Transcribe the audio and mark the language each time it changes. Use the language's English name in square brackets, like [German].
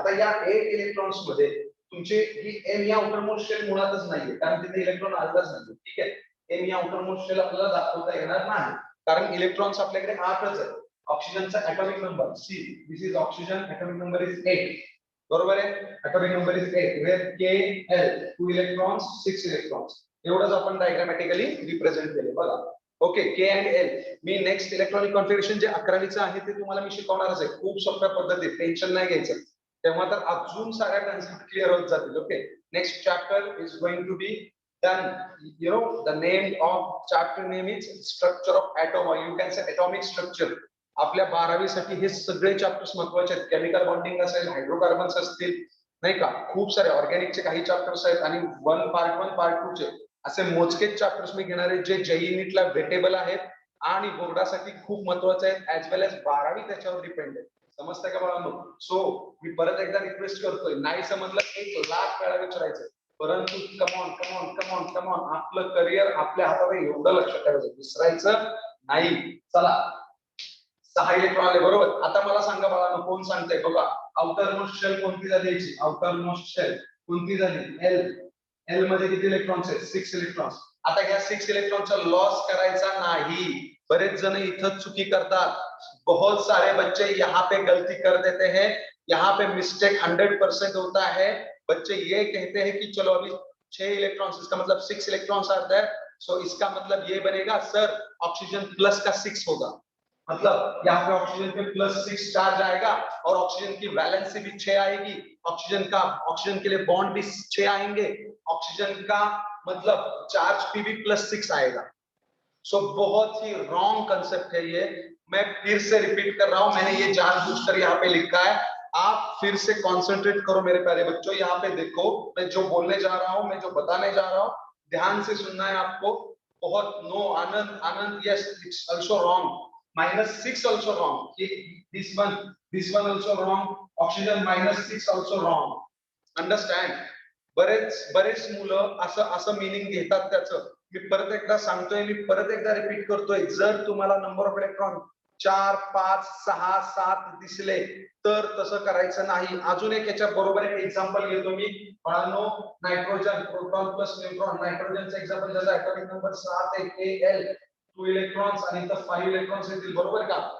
[Marathi] आता या 8 इलेक्ट्रॉन्स मध्ये तुमचे ही एम या आउटरमोस्ट शेल मुळातच नाहीये, कारण तिथे इलेक्ट्रॉन आलाच नाही. ठीक आहे, एम या आउटरमोस्ट शेल आपल्याला दाखवता येणार नाही, कारण इलेक्ट्रॉन्स आपल्याकडे 8च आहेत. ऑक्सिजनचा atomic number C, [English] this is oxygen, atomic number is 8, [Marathi] बरोबर आहे? [English] Atomic number is 8, where K L 2 electrons 6 electrons. [Marathi] एवढंच आपण डायग्रामॅटिकली रिप्रेझेंट केले बघा. Okay, K and L. मी next electronic configuration जे 11वीचं आहे ते तुम्हाला मी शिकवणारच आहे, खूप सोप्या पद्धतीत, टेन्शन नाही घ्यायचं. तेव्हा तर अजून साऱ्या कन्सेप्ट क्लिअर होत जातील. [English] Okay, next chapter is going to be done. You know, the name of chapter name is structure of atom, or you can say atomic structure. [Marathi] आपल्या 12वी साठी हे सगळे चॅप्टर्स महत्त्वाचे आहेत. केमिकल बॉन्डिंग असेल, हायड्रोकार्बन्स असतील, नाही का, खूप सारे ऑर्गॅनिकचे काही चॅप्टर्स आहेत आणि पार्ट 1 पार्ट 2 चे असे मोजकेच चॅप्टर्स मी घेणार आहे, जे JEE नीटला वेटेबल आहेत आणि बोर्डासाठी खूप महत्त्वाचे आहेत, [English] as well as [Marathi] 12वी त्याच्यावर डिपेंड आहे. समजतंय का बाळांनो? सो मी परत एकदा रिक्वेस्ट करतोय, नाही समजलं 1 लाख वेळा विचारायचं, परंतु कमॉन, आपलं करिअर आपल्या हातात आहे, एवढं लक्षात ठेवायचं, विसरायचं नाही. चला, 6 इलेक्ट्रॉन आले, बरोबर? आता मला सांगा बाळांनो, कोण सांगतंय? बघा, आउटर मोस्ट शेल कोणती झाली याची? आउटर मोस्ट शेल कोणती झाली? एल. एल मध्ये किती इलेक्ट्रॉन्स आहेत? 6 इलेक्ट्रॉन्स. आता ह्या 6 इलेक्ट्रॉनचा लॉस करायचा नाही. बरेच जण इथं चुकी करतात. [Hindi] बहुत सारे बच्चे यहाँ पे गलती कर देते हैं, यहाँ पे मिस्टेक 100% होता है. बच्चे ये कहते हैं कि चलो अभी 6 इलेक्ट्रॉन्स, इसका मतलब [English] 6 electrons are there. [Hindi] सो इसका मतलब ये बनेगा सर ऑक्सीजन प्लस का 6 होगा, मतलब यहाँ पे ऑक्सीजन पे +6 चार्ज आएगा और ऑक्सीजन की वैलेंसी भी 6 आएगी, ऑक्सीजन के लिए बॉन्ड भी 6 आएंगे, ऑक्सीजन का मतलब चार्ज पे भी +6 आएगा। सो बहुत ही रॉन्ग कंसेप्ट है ये, मैं फिर से रिपीट कर रहा हूं, मैंने ये जानबूझकर यहाँ पे लिखा है, आप फिर से कंसंट्रेट करो मेरे प्यारे बच्चों, यहाँ पे देखो मैं जो बोलने जा रहा हूँ, मैं जो बताने जा रहा हूँ, ध्यान से सुनना है आपको। [English] बहुत no Anand Anand, yes it's also wrong, -6 also wrong, this one also wrong, oxygen -6 also wrong, understand? [Marathi] बरेच मुलं असं मीनिंग घेतात त्याचं, मी परत एकदा सांगतोय, मी परत एकदा रिपीट करतोय, जर तुम्हाला नंबर ऑफ इलेक्ट्रॉन 4 5 6 7 दिसले तर तसं करायचं नाही। अजून एक याच्या बरोबर एक एक्झाम्पल घेतो मी बाळांनो, nitrogen proton plus neutron, नायट्रोजनचं example ज्याचा ॲटॉमिक नंबर 7 आहे Al 2 इलेक्ट्रॉन्स आणि इथं 5 इलेक्ट्रॉन्स येतील, बरोबर का?